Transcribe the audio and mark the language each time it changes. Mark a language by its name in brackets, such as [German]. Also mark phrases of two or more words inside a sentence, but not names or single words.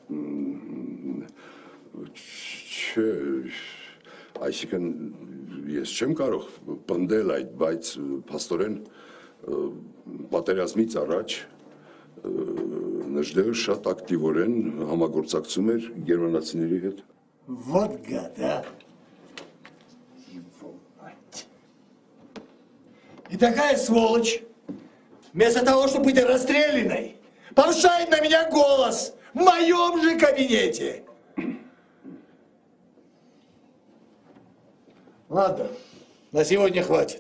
[Armenian] Չէ, այսինքն ես չեմ կարող պնդել այդ, բայց փաստորեն պատերազմից առաջ Նժդեը շատ ակտիվորեն համագործակցում էր գերմանացիների հետ։ [Russian] Вот гад, а? Его мать. И такая сволочь, вместо того, чтобы быть расстрелянной, повышает на меня голос в моем же кабинете. Ладно, на сегодня хватит.